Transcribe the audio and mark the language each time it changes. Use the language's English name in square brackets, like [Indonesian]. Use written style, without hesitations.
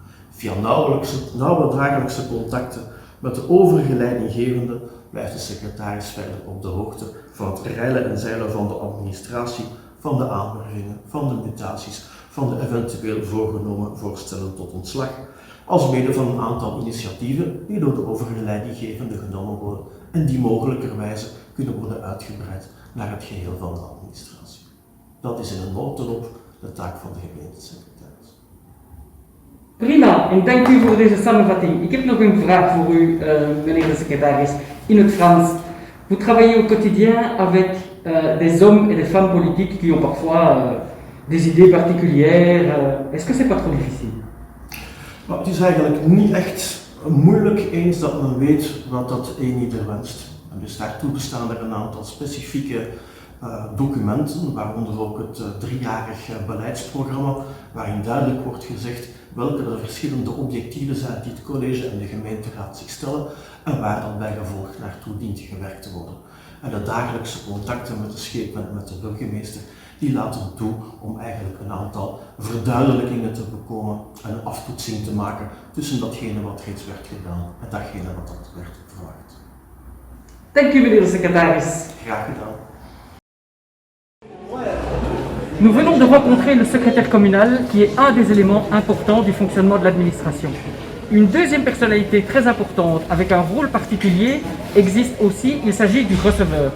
[Dutch] Via nauwe dagelijkse contacten met de overige leidinggevenden blijft de secretaris verder op de hoogte van het reilen en zeilen van de administratie, van de aanwervingen, van de mutaties, van de eventueel voorgenomen voorstellen tot ontslag, alsmede van een aantal initiatieven die door de overige leidinggevenden genomen worden en die mogelijkerwijze kunnen worden uitgebreid naar het geheel van de administratie. Dat is in een notendop de taak van de gemeentesecretaris. Prima, en dank u voor deze samenvatting. Ik heb nog een vraag voor u, meneer de secretaris, in het Frans. [French] Vous travaillez au quotidien avec des hommes et des femmes politiques qui ont parfois des idées particulières. Est-ce que c'est pas trop difficile? [Dutch] Maar het is eigenlijk niet echt moeilijk eens dat men weet wat dat een ieder wenst. En dus daartoe bestaan er een aantal specifieke documenten, waaronder ook het 3-jarig beleidsprogramma, waarin duidelijk wordt gezegd welke de verschillende objectieven zijn die het college en de gemeenteraad zich stellen en waar dan bij gevolg naartoe dient gewerkt te worden. En de dagelijkse contacten met de Schepenen, met de burgemeester, die laten we toe om eigenlijk een aantal verduidelijkingen te bekomen en een aftoetsing te maken tussen datgene wat reeds werd gedaan en datgene wat dat werd verwacht. Dank u, meneer de secrétaire. Graag gedaan. [French] Nous venons de rencontrer le secrétaire communal qui est un des éléments importants du fonctionnement de l'administration. Une deuxième personnalité très importante avec un rôle particulier existe aussi, il s'agit du receveur.